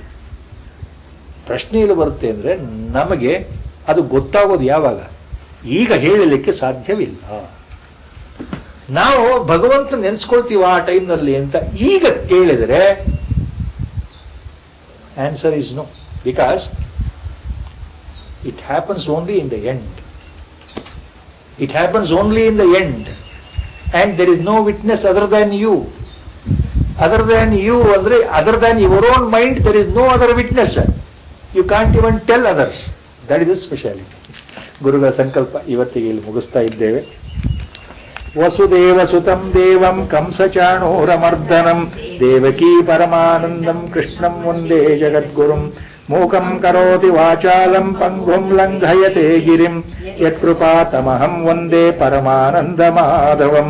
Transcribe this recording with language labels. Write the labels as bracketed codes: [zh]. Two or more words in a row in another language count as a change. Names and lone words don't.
[kn] ಪ್ರಶ್ನೆ ಇಲ್ಲಿ ಬರುತ್ತೆ ಅಂದ್ರೆ, ನಮಗೆ ಅದು ಗೊತ್ತಾಗೋದು ಯಾವಾಗ? ಈಗ ಹೇಳಲಿಕ್ಕೆ ಸಾಧ್ಯವಿಲ್ಲ. ನಾವು ಭಗವಂತ ನೆನೆಸ್ಕೊಳ್ತೀವ ಆ ಟೈಮ್ನಲ್ಲಿ ಅಂತ ಈಗ ಕೇಳಿದರೆ [en] answer is no, because it happens only in the end. It happens only in the end, and there is no witness other than you. Other than you, other than your own mind, there is no other witness. You can't even tell others. That is the speciality. [kn] ಗುರುಗಳ ಸಂಕಲ್ಪ ಇವತ್ತಿಗೆ ಇಲ್ಲಿ ಮುಗಿಸ್ತಾ ಇದ್ದೇವೆ. [sa] ವಸುದೇವ ಸುತಂ ದೇವಂ ಕಂಸಚಾಣೂರಮರ್ದನಂ ದೇವಕೀ ಪರಮಾನಂದಂ ಕೃಷ್ಣಂ ವಂದೇ ಜಗದ್ಗುರುಂ ಮೂಕಂ ಕರೋತಿ ವಾಚಾಲಂ ಪಂಗುಂ ಲಂಘಯತೆ ಗಿರಿಂ ಯತ್ಕೃಪಾತಮಹಂ ವಂದೇ ಪರಮಾನಂದ ಮಾಧವಂ.